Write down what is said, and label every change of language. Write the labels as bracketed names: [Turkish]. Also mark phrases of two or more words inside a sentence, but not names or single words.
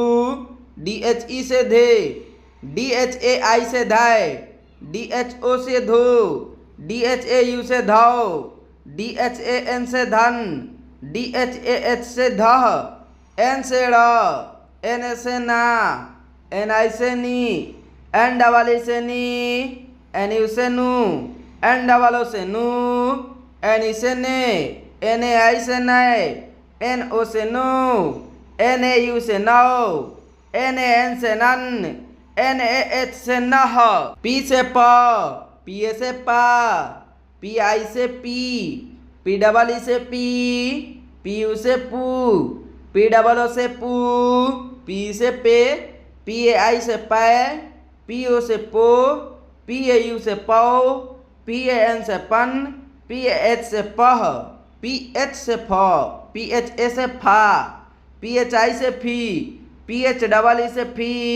[Hindi] डी एच ई से धे, डी एच ए आई से धाय, डी एच ओ से धो, डी एच ए यू से धौ, डी एच ए एन से धन, डी एच ए एच से धह, एन से ड़, एन ए से ना, एन आई से नी, एन डबल ई से नी, एन यू से नू, एन डबल ओ से नू, एन ई से ने, एन ए आई से नए, एन ओ से नो, एन ए यू से नो, एन ए एन से नन, एन ए एच से नह, पी से प, पी ए से पा, पी आई से पी, पी डबल ई से पी, पी यू से पू, पी डबल ओ से पू, पी से पे, पी ए आई से पै, पी ओ से पो, पी ए यू से पौ, पी ए एन से पन, पी ए एच से पह, पी एच से फ, पी एच ए से फा, पी एच आई से फी, पी एच डबल ई से फी,